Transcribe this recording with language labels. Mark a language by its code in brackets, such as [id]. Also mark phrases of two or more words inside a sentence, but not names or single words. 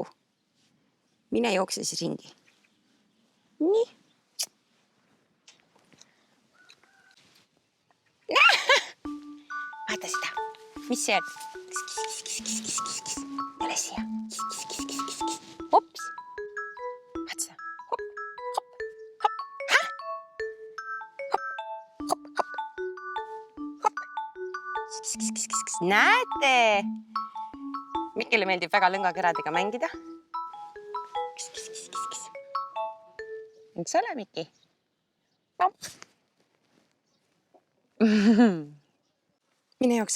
[et] Mine jookse siis ringi. Nii. Vaata seda. Mis see on? Tule siia. Hops. Vaata seda. Hop, hop, hop. Ha? Hop, hop, hop. Hop. Näete? Mikile meeldib väga lõngakeradega mängida. Miks ole, Mikki? Mine jookse.